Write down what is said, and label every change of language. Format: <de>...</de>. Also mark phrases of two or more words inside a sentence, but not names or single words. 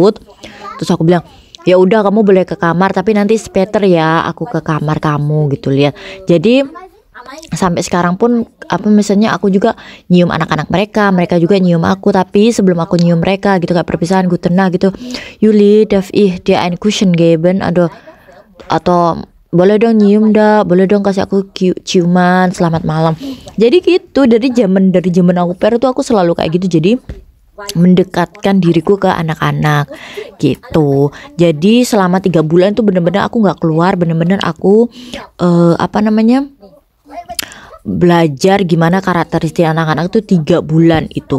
<id>Terus aku bilang ya udah kamu boleh ke kamar tapi nanti better ya aku ke kamar kamu gitu lihat. Jadi sampai sekarang pun apa misalnya aku juga nyium anak-anak mereka, mereka juga nyium aku, tapi sebelum aku nyium mereka gitu kayak perpisahan gutena gitu.</id> <de>Yuli darf ich dir ein Kuschen geben?</de> <id>Aduh, atau boleh dong nyium dah, boleh dong kasih aku ciuman selamat malam. Jadi gitu dari zaman aku per tuh aku selalu kayak gitu. Jadi mendekatkan diriku ke anak-anak gitu. Jadi selama 3 bulan tuh bener-bener aku nggak keluar, bener-bener aku apa namanya belajar gimana karakteristik anak-anak tuh 3 bulan itu.</id>